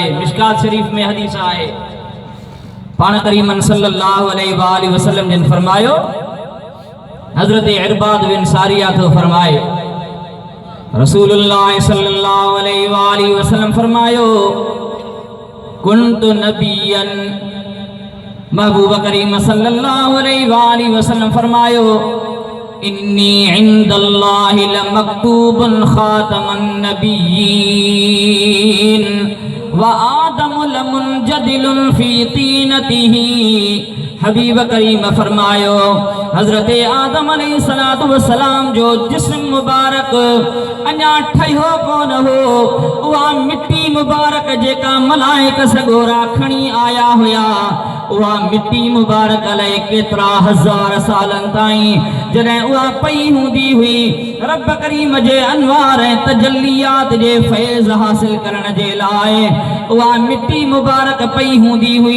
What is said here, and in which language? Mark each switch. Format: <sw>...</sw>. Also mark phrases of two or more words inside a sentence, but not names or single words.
<sd>मिशकात शरीफ में हदीस आहे, पाण करीमन</sd> <ar>صلى الله عليه وسلم</ar> <sd>जिन फरमायो, हज़रत इरबाद बिन सारिया तो फरमाए रसूलुल्लाह</sd> <ar>صلى الله عليه وسلم</ar> <sd>फरमायो</sd> <ar>كنت نبيا,</ar> <sd>महबूब करीम</sd> <ar>صلى الله عليه وسلم</ar> <sd>फरमायो</sd> <ar>إني عند الله لمكتوب خاتم النبيين وآدم لمنجدل في طينته.</ar> <sd>हबीब करीम फरमायो हज़रत आदम</sd> <ar>عليه الصلاة والسلام</ar> <sd>जो जिस्म मुबारक अञा ठहियो कोन हो, उहा मिट्टी मुबारक जेका मलाइक सगोरा खणी आया हुया उहा मिट्टी मुबारक अलाए केतिरा हज़ार सालन ताईं जॾहिं उहा पई हूंदी हुई रब करीम जे अनवार ऐं तजल्लियात जे फैज़ हासिल करण जे लाइ उहा मिट्टी मुबारक पई हूंदी हुई।</sd>